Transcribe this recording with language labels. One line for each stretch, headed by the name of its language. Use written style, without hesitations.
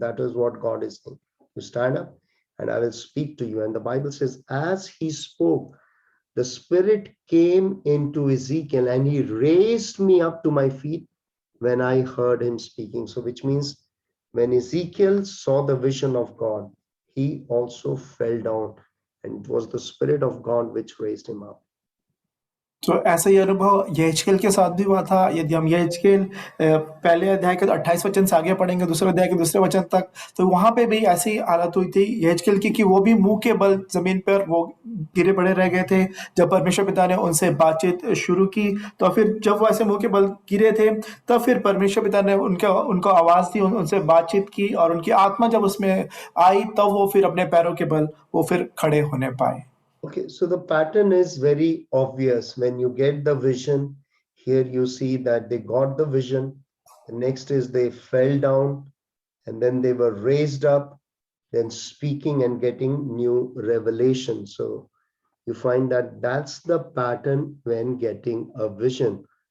English: That is what God is saying. You stand up and I will speak to you. And the Bible says, as he spoke, the Spirit came into Ezekiel and he raised me up to my feet when I heard him speaking. So which means when Ezekiel saw the vision of God, he also fell down, and it was the Spirit of God which raised him up.
Hindi: तो ऐसा ही अनुभव यहेजकेल के साथ भी हुआ था। यदि हम यहेजकेल पहले अध्याय के 28 वचन से आगे पढ़ेंगे, दूसरे अध्याय के दूसरे वचन तक, तो वहां पे भी ऐसी हालत हुई थी यहेजकेल की कि वो भी मुंह के बल जमीन पर वो गिरे पड़े रह गए थे। जब परमेश्वर पिता ने उनसे बातचीत शुरू की, तो फिर जब वो ऐसे मुंह के बल गिरे थे, तब फिर परमेश्वर पिता ने उनको आवाज दी, उनसे बातचीत की, और उनकी आत्मा जब उसमें आई, तब वो फिर अपने पैरों के बल वो फिर खड़े होने पाए।
English: Okay, so the pattern is very obvious. When you get the vision, here you see that they got the vision. The next is they fell down and then they were raised up, then speaking and getting new revelation. So you find that that's the pattern when getting a vision.